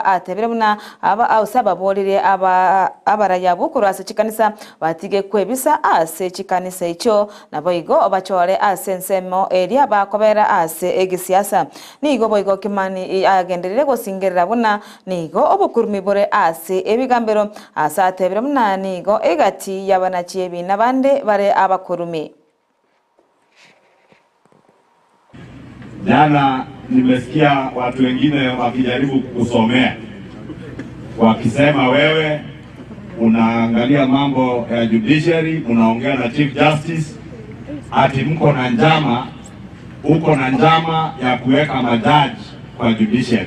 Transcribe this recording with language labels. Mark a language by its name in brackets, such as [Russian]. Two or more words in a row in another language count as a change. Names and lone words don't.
[Gusii] atebere buna aba ausaba bolire abarai abukorwa ase chikanisa batige kwebisa ase chikanisa icho naboigo obachore ase nsemo eria bakobera ase egisiasa nigo boigo Kimani agenderere gosingerera buna nigo obukurumi bore ase ebigambero asa atebere buna nigo egati yabanachiye nabande bare abakurumi. [Swahili] Jana nimesikia watu wengine wakijaribu kusomea, wakisema wewe unaangalia mambo ya judiciary, unaongea na [English] Chief Justice, [Swahili] ati mko na njama, uko na njama ya kuweka majaji kwa judiciary.